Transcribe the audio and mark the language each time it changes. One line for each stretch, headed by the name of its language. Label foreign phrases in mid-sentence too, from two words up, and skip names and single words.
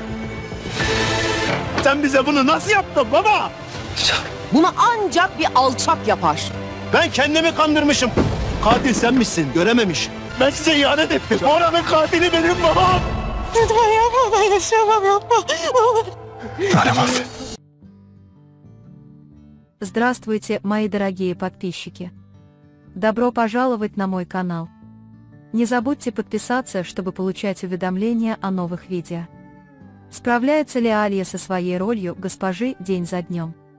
Turkish: Sen bize bunu nasıl yaptın baba? Bunu ancak bir alçak yapar. Ben kendimi kandırmışım. Katil senmişsin, görememiş. Ben size ihanet ettim. Oranın katili benim babam. Lütfen yapma, ben yaşayamam, yapma. Aramadı.
Russian: Здравствуйте, мои дорогие подписчики! Добро пожаловать на мой канал. Не забудьте подписаться, чтобы получать уведомления о новых видео. Справляется ли Алия со своей ролью госпожи день за днем?